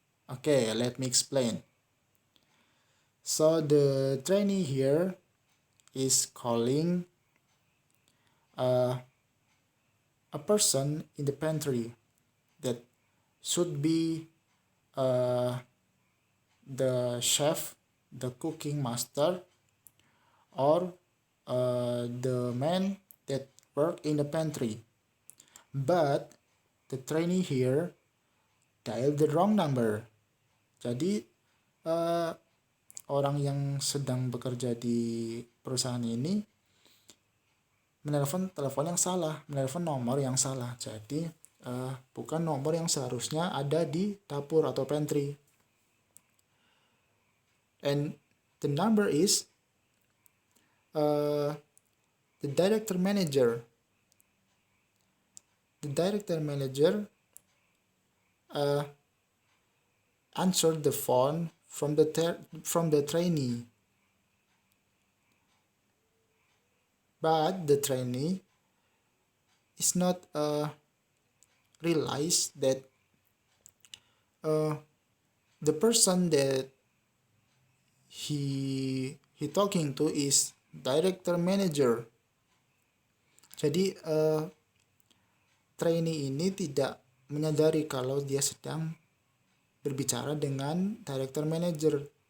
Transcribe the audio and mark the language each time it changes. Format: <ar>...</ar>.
<en>Okay, let me explain. So the trainee here is calling a person in the pantry that should be the chef, the cooking master, or the man that work in the pantry. But the trainee here dialed the wrong number.</en> <id>Jadi orang yang sedang bekerja di perusahaan ini menelpon telepon yang salah, menelpon nomor yang salah. Jadi bukan nomor yang seharusnya ada di dapur atau pantry.</id> <en>And the number is the director manager. The director manager answered the phone from the trainee, but the trainee is not realize that the person that he talking to is director manager.</en> <id>Jadi trainee ini tidak menyadari kalau dia sedang berbicara dengan director manager.</id>